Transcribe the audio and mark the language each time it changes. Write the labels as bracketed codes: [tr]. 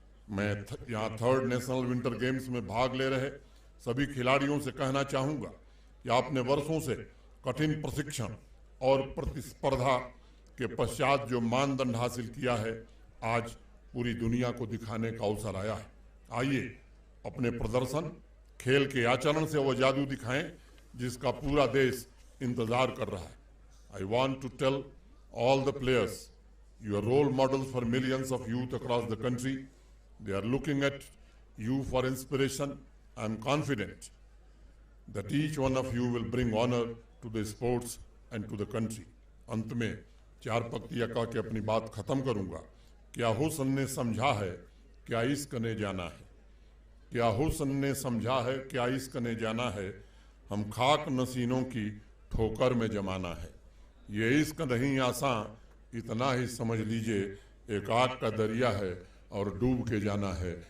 [hi] मैं यहाँ third national winter games में भाग ले रहे सभी खिलाड़ियों से कहना चाहूँगा कि आपने वर्षों से कठिन प्रशिक्षण और प्रतिस्पर्धा के पश्चात जो मानदंड हासिल किया है, आज पूरी दुनिया को दिखाने का अवसर आया है। आइए अपने प्रदर्शन, खेल के आचरण से वो जादू दिखाएं जिसका पूरा देश इंतजार कर रहा है। [en] I want to tell all the players, you are role models for millions of youth across the country. They are looking at you for inspiration. I am confident that each one of you will bring honor to the sports and to the country. [hi] अंत में 4 पंक्तियां कह के अपनी बात खत्म करूंगा। क्या हुस्न ने समझा है, क्या इश्क ने जाना है। क्या हुस्न ने समझा है, क्या इश्क ने जाना है। हम खाक नसीनों की ठोकर में जमाना है। ये इश्क नहीं आसान, इतना ही समझ लीजिए, एक आग का दरिया है और डूब के जाना है।